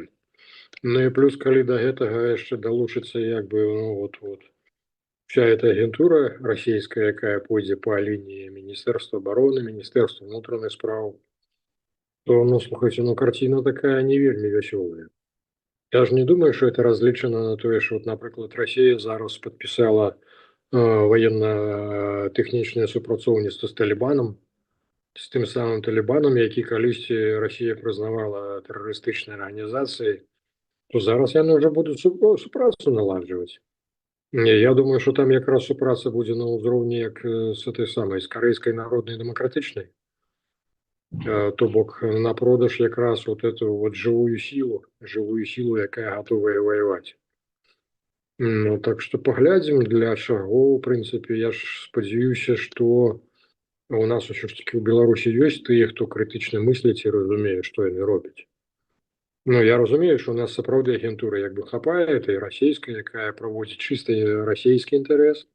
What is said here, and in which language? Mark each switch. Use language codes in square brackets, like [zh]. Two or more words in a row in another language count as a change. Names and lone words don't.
[be] Ну і плюс, калі да гэтага яшчэ далучыцца як бы, ну, [ru] вот вся эта [be] агентура расійская, якая пойдзе па лініі Міністэрства абароны, Міністэрства ўнутраных спраў, то, ну, слухайце, ну, карціна такая не вельмі вясёлая. Я ж не думаю, [ru] что это [be] разлічана на тое, что, вот, напрыклад, Расія зараз подпісала военно-тэхнічнае супрацоўніцтва з Талібанам, з тым самым Талібанам, які калісьці Расія прызнавала тэрарыстычнай арганізацыяй, то зараз яны ўжо будуць супрацу наладжваць. Не, я думаю, что там якраз супраца будзе на ўзроўні як з этой самай, з карэйскай народнай дэмакратычнай. То бок на продаж якраз [ru] вот эту вот живую силу, [be] якая [ru] готовая воевать. [be] Ну, [ru] так что [be] поглядзім, для чаго, в прынцыпе, я ж спадзяюся, што у нас ўсё ж таки ў Беларусі ёсць тыя, хто крытычна мысляць і разумее, што яны робяць. Ну, я разумею, што у нас сапраўды агентура як бы хапае, это і расійская, якая праводзіць чыста расійскі інтарэс.